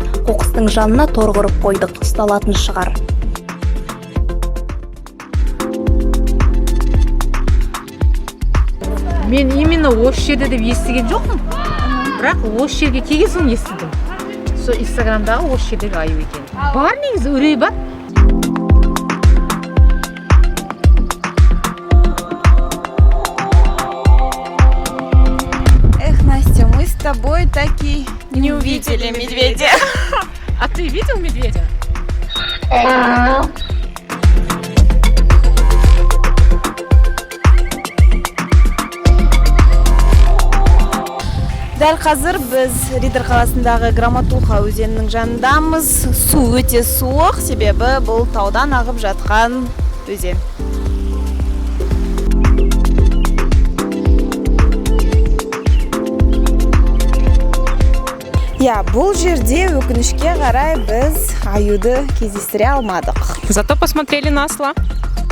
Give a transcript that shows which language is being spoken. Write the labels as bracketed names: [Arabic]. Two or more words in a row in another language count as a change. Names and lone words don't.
[Kazakh] Қоқыстың жанына тор құрып қойдық, ұсталатын шығар. Мен именно осы жерде деп естіген жоқпын. Бірақ осы жерге келген соң естідім. Сол Инстаграмдағы осы жердегі аю екен. Бар негізі, үрей бар. [Russian] Эх, Настя, мы с тобой так и не увидели медведя. А ты видел медведя? [Kazakh] Дәл қазір біз Ридер қаласындағы Громотуха өзенінің жанындамыз. Су өте суық, себебі бұл таудан ағып жатқан өзен. Я, бұл жерде өкінішке қарай біз аюды кездестіре алмадық. [Russian] Зато посмотрели на осла.